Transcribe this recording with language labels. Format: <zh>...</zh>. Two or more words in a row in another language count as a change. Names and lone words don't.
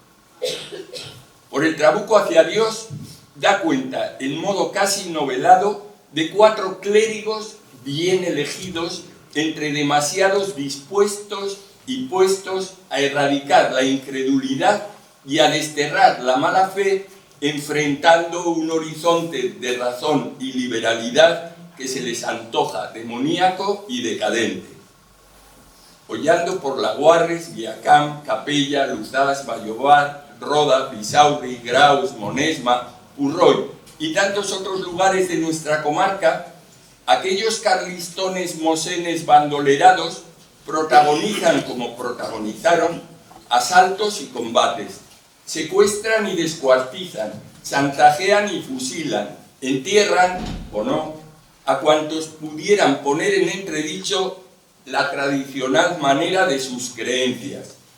<es>Por el Trabuco hacia Dios da cuenta, en modo casi novelado, de 4 clérigos bien elegidos entre demasiados dispuestos y puestos a erradicar la incredulidad y a desterrar la mala fe, enfrentando un horizonte de razón y liberalidad que se les antoja demoníaco y decadente. Hollando por Laguarres, Viacam, Capella, Luzás, Vallobar, Roda, Pisauri, Graus, Monesma, Purroy y tantos otros lugares de nuestra comarca, aquellos carlistones mosenes bandolerados protagonizan como protagonizaron asaltos y combates, secuestran y descuartizan, chantajean y fusilan, entierran, o no, a cuantos pudieran poner en entredicho la tradicional manera de sus creencias.</es>